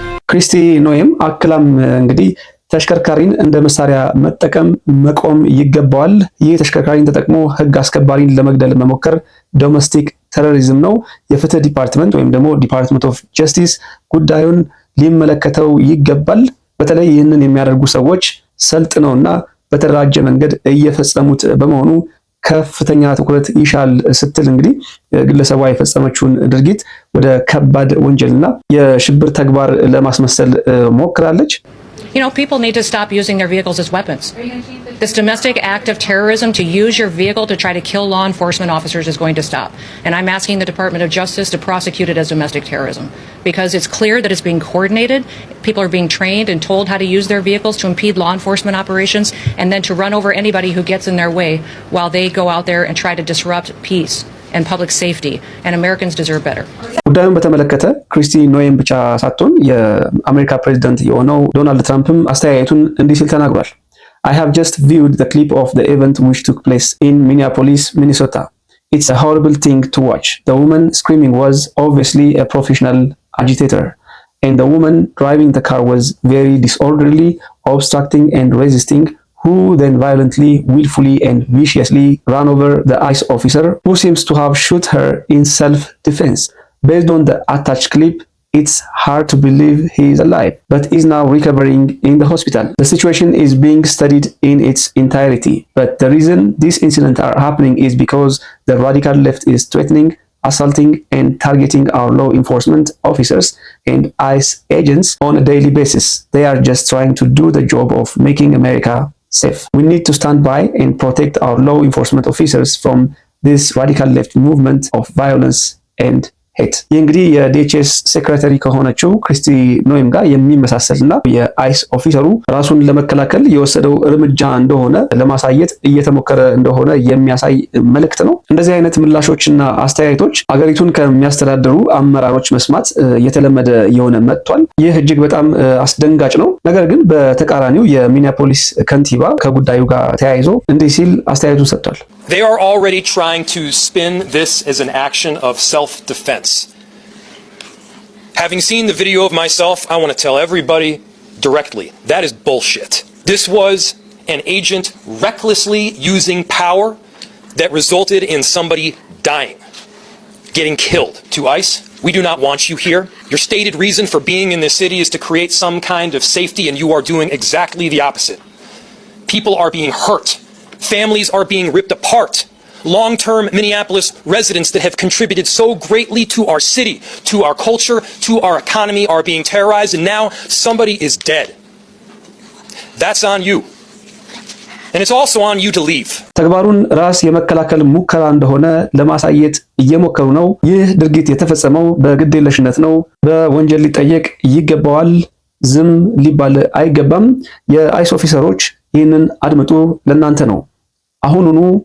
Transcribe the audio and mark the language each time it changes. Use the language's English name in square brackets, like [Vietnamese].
[Amharic] ክሪስቲ ኖኤም አክላም እንግዲህ ተሽከርካሪን እንደ መሳሪያ መጠቀም መቆም ይገባዋል። ይህ ተሽከርካሪን ተጠቅሞ ህግ አስከባሪን ለመግደል መሞከር ዶሜስቲክ ቴሮሪዝም ነው። የፍትህ ዲፓርትመንት ወይም ደግሞ ዲፓርትመንት ኦፍ ጀስቲስ ጉዳዩን ሊመለከተው ይገባል። በተለይ ይህንን የሚያደርጉ ሰዎች ሰልጥነውና በተደራጀ መንገድ እየፈጸሙት በመሆኑ ከፍተኛ ትኩረት ይሻል ስትል እንግዲህ ግለሰቧ የፈጸመችውን ድርጊት ወደ ከባድ ወንጀልና የሽብር ተግባር ለማስመሰል ሞክራለች። [English] You know, people need to stop using their vehicles as weapons. This domestic act of terrorism to use your vehicle to try to kill law enforcement officers is going to stop. And I'm asking the Department of Justice to prosecute it as domestic terrorism because it's clear that it's being coordinated. People are being trained and told how to use their vehicles to impede law enforcement operations and then to run over anybody who gets in their way while they go out there and try to disrupt peace and public safety, and Americans deserve better. [Amharic] ጉዳዩን በተመለከተ ክሪስቲ ኖኤም ብቻ ሳትሆን የአሜሪካ ፕሬዝዳንት የሆነው ዶናልድ ትራምፕም አስተያየቱን እንዲህ ሲል ተናግሯል። [English] I have just viewed the clip of the event which took place in Minneapolis, Minnesota. It's a horrible thing to watch. The woman screaming was obviously a professional agitator, and the woman driving the car was very disorderly, obstructing and resisting, who then violently, willfully and viciously ran over the ICE officer who seems to have shot her in self-defense. Based on the attached clip, it's hard to believe he is alive, but is now recovering in the hospital. The situation is being studied in its entirety, but the reason these incidents are happening is because the radical left is threatening, assaulting and targeting our law enforcement officers and ICE agents on a daily basis. They are just trying to do the job of making America safe. We need to stand by and protect our law enforcement officers from this radical left movement of violence and hate. [Amharic] ይህ እንግዲህ የዲኤችኤስ ሴክሬታሪ ከሆነችው ክሪስቲ ኖኤም ጋር የሚመሳሰልና የአይስ ኦፊሰሩ ራሱን ለመከላከል የወሰደው እርምጃ እንደሆነ ለማሳየት እየተሞከረ እንደሆነ የሚያሳይ መልእክት ነው። እንደዚህ አይነት ምላሾችና አስተያየቶች አገሪቱን ከሚያስተዳድሩ አመራሮች መስማት የተለመደ የሆነ መጥቷል። ይህ እጅግ በጣም አስደንጋጭ ነው። ነገር ግን በተቃራኒው የሚኒያፖሊስ ከንቲባ ከጉዳዩ ጋር ተያይዞ እንዲህ ሲል አስተያየቱን ሰጥቷል። [English] They are already trying to spin this as an action of self-defense. Having seen the video of myself, I want to tell everybody directly, that is bullshit. This was an agent recklessly using power that resulted in somebody dying, getting killed. To ICE, we do not want you here. Your stated reason for being in this city is to create some kind of safety, and you are doing exactly the opposite. People are being hurt. Families are being ripped apart. Long-term Minneapolis residents that have contributed so greatly to our city, to our culture, to our economy are being terrorized, and now somebody is dead. That's on you. And it's also on you to leave. [Amharic] ተግባሩን ራስ የመከላከል ሙከራ እንደሆነ ለማሳየት እየሞከሩ ነው። ይህ ድርጊት የተፈጸመው በግዴለሽነት ነው። በወንጀል ሊጠየቅ ይገባዋል። ዝም ሊባል አይገባም። የአይስ ኦፊሰሮች ይህንን አድምጡ፣ ለእናንተ ነው። አሁኑኑ